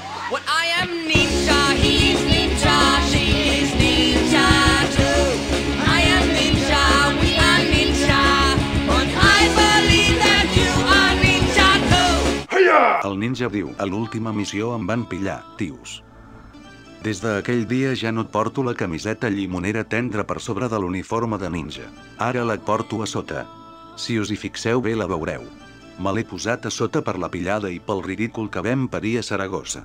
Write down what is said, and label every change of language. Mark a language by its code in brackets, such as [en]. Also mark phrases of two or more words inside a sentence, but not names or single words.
[en] Well, I am ninja, he's ninja, she is ninja too. I am ninja, we are ninja, and I believe that you are ninja too. [ca] El ninja diu, a l'última missió em van pillar, tios. Des d'aquell dia ja no et porto la camiseta llimonera tendra per sobre de l'uniforme de ninja. Ara la porto a sota. Si us hi fixeu bé la veureu. Me l'he posat a sota per la pillada i pel ridícul que vam parir a Saragossa.